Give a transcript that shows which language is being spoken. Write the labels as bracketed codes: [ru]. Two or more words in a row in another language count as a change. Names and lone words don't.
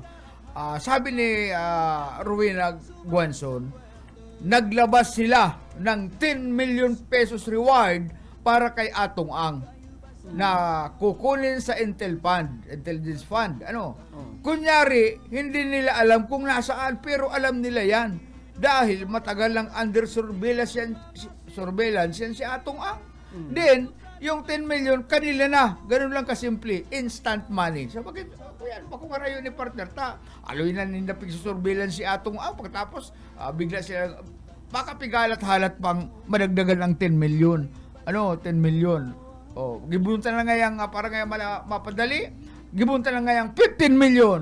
[tl] Sabi ni Rowena Guanzon, naglabas sila ng 10 million pesos reward para kay Atong Ang na kukunin sa Intelligence Fund. Kunyari, hindi nila alam kung nasaan, pero alam nila yan. Dahil matagal lang [en] under surveillance [tl] yan si Atong Ang. Then, yung 10 million, kanila na. Ganun lang kasimple. [en] Instant money. [tl] So, bakit? [bik] Yan, makukarayo ni partner. Aloy na nindapig sa surveillance si Atong Ang. Pagkatapos, bigla sila, baka pigalat halat pang madagdagan ng 10 million. 10 million. Gibunta na ngayang, para ngayang mapadali, gibunta na ngayang 15 million.